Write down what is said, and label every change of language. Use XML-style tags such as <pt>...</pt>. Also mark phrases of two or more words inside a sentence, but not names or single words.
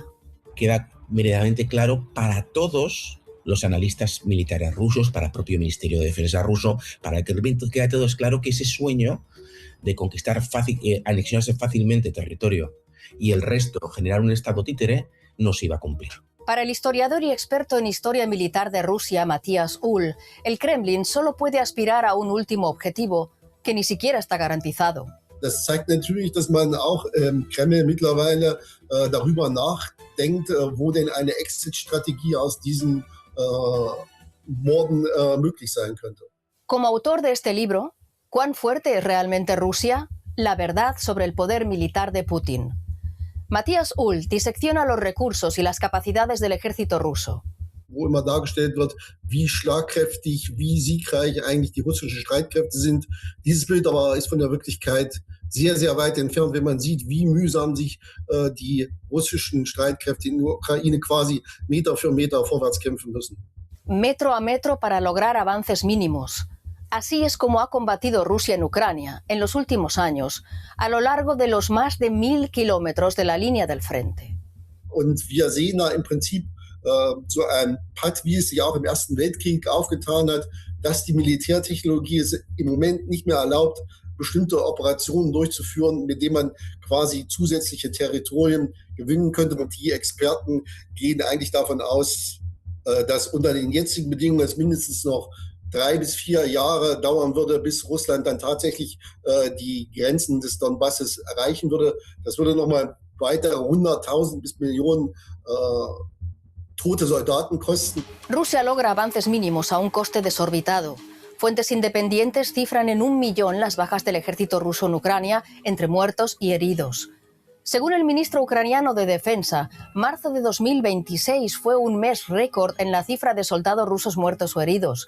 <es>Queda meridianamente claro para todos los analistas militares rusos, para el propio Ministerio de Defensa ruso, para el Kremlin, queda todo claro que ese sueño de conquistar anexionarse fácilmente territorio y el resto generar un estado títere no se iba a cumplir. Para el historiador y experto en historia militar de Rusia, Matías Uhl, el Kremlin solo puede aspirar a un último objetivo que ni siquiera está garantizado.</es> <de>Das zeigt natürlich, dass man auch Kreml mittlerweile darüber nachdenkt, wo denn eine Exit-Strategie aus diesen Morden möglich sein könnte.</de> <es>Como autor de este libro, ¿cuán fuerte es realmente Rusia? La verdad sobre el poder militar de Putin. Matías Uhl disecciona los recursos y las capacidades del ejército ruso.</es> <de>Wo immer dargestellt wird, wie schlagkräftig, wie siegreich eigentlich die russischen Streitkräfte sind. Dieses Bild aber ist von der Wirklichkeit sehr, sehr weit entfernt, wenn man sieht, wie mühsam sich die russischen Streitkräfte in der Ukraine quasi Meter für Meter vorwärts kämpfen müssen.</de> <es>Metro a metro para lograr avances mínimos. Así es como ha combatido Rusia en Ucrania en los últimos años, a lo largo de los más de 1000 kilómetros de la línea del frente.</es> <de>Und wir sehen da im Prinzip so ein Patt, wie es sich auch im Ersten Weltkrieg aufgetan hat, dass die Militärtechnologie es im Moment nicht mehr erlaubt, bestimmte Operationen durchzuführen, mit denen man quasi zusätzliche Territorien gewinnen könnte. Und die Experten gehen eigentlich davon aus, dass unter den jetzigen Bedingungen es mindestens noch 3 bis 4 Jahre dauern würde, bis Russland dann tatsächlich die Grenzen des Donbasses erreichen würde. Das würde nochmal weitere 100.000 bis Millionen tote soldaten kosten.</de> <es>Rusia logra avances mínimos a un coste desorbitado. Fuentes independientes cifran en 1 millón las bajas del ejército ruso en Ucrania, entre muertos y heridos. Según el ministro ucraniano de Defensa, marzo de 2026 fue un mes récord en la cifra de soldados rusos muertos o heridos.</es>